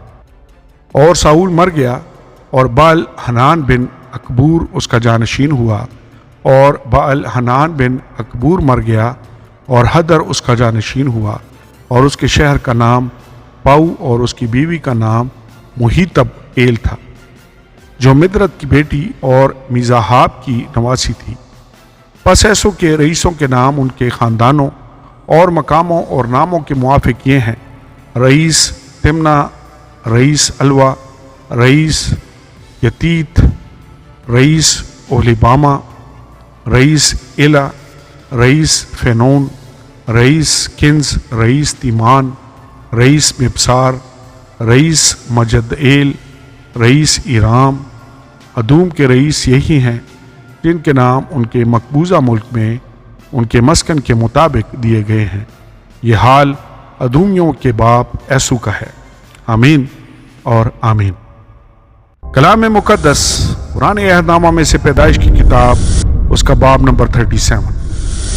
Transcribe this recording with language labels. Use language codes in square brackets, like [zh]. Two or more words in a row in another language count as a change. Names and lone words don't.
[ur] اور ساؤل مر گیا اور بال حنان بن اکبور اس کا جانشین ہوا، اور بال حنان بن اکبور مر گیا اور حدر اس کا جانشین ہوا، اور اس کے شہر کا نام پاؤ اور اس کی بیوی کا نام محیطب ایل تھا، جو مدرت کی بیٹی اور میزاحاب کی نواسی تھی۔ پس ایسو کے رئیسوں کے نام ان کے خاندانوں اور مقاموں اور ناموں کے موافق یہ ہیں: رئیس تمنا، رئیس الوا، رئیس یتیت، رئیس اوہلیبامہ، رئیس ایلا، رئیس فینون، رئیس کنز، رئیس تیمان، رئیس مبسار، رئیس مجدعیل، رئیس ایرام۔ ادوم کے رئیس یہی ہیں جن کے نام ان کے مقبوضہ ملک میں ان کے مسکن کے مطابق دیے گئے ہیں۔ یہ حال ادومیوں کے باپ ایسو کا ہے۔ آمین اور آمین۔ کلام مقدس قرآن عہد نامہ میں سے پیدائش کی کتاب اس کا باب نمبر 37۔